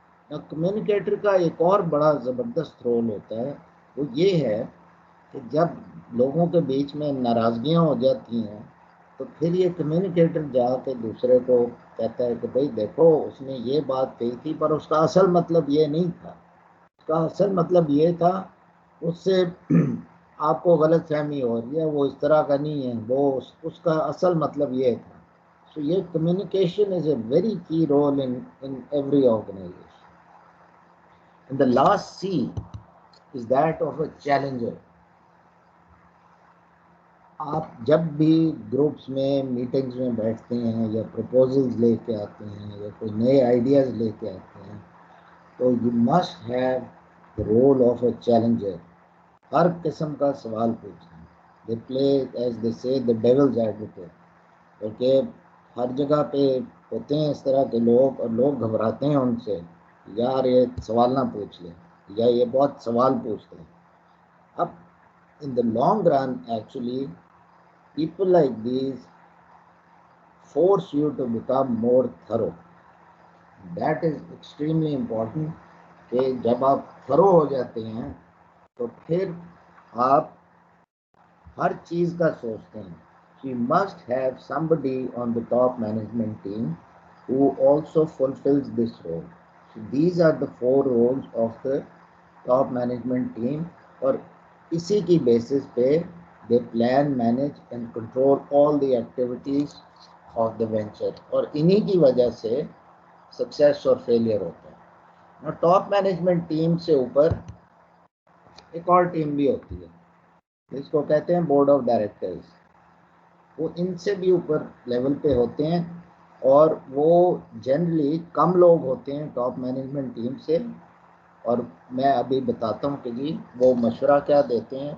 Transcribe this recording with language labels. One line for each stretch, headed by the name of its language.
Urdu: Communicator کا ایک اور بڑا زبردست رول ہوتا ہے, وہ یہ ہے کہ جب لوگوں کے بیچ میں ناراضگیاں ہو جاتی ہیں تو پھر یہ کمیونیکیٹر جا کے دوسرے کو کہتا ہے کہ بھائی دیکھو اس نے یہ بات کہی تھی پر اس کا اصل مطلب یہ نہیں تھا, اس کا اصل مطلب یہ تھا, اس سے آپ کو غلط فہمی ہو رہی ہے, وہ اس طرح کا نہیں ہے, وہ اس کا اصل مطلب یہ تھا.
English: So
Urdu: یہ
English: communication is a very key role in every organization. And the last C is that of a challenger.
Urdu: آپ جب بھی گروپس میں میٹنگز میں بیٹھتے ہیں یا پروپوزلز لے کے آتے ہیں یا کوئی نئے آئیڈیاز لے کے آتے ہیں تو
English: You must have the role of a challenger.
Urdu: ہر قسم کا سوال پوچھیں.
English: They play as they say the devil's advocate.
Urdu: کیونکہ ہر جگہ پہ ہوتے ہیں اس طرح کے لوگ اور لوگ گھبراتے ہیں ان سے, یار یہ سوال نہ پوچھ لیں یا یہ بہت سوال پوچھتے ہیں. اب
English: in the long run actually people like these force you to become more thorough. That is extremely important
Urdu: کہ جب آپ thorough ہو جاتے ہیں تو پھر آپ ہر چیز کا سوچتے ہیں.
English: You must have somebody on the top management team who also fulfills this role. So these are the 4 roles of the top management team,
Urdu: اور اسی کی بیسس پہ
English: they plan, manage and control all the activities of the venture,
Urdu: اور انہی کی وجہ سے success اور فیلئر ہوتا ہے. ٹاپ مینجمنٹ ٹیم سے اوپر ایک اور ٹیم بھی ہوتی ہے جس کو کہتے ہیں بورڈ آف ڈائریکٹرز. وہ ان سے بھی اوپر لیول پہ ہوتے ہیں اور وہ جنرلی کم لوگ ہوتے ہیں ٹاپ مینجمنٹ ٹیم سے, اور میں ابھی بتاتا ہوں کہ جی وہ مشورہ کیا دیتے ہیں.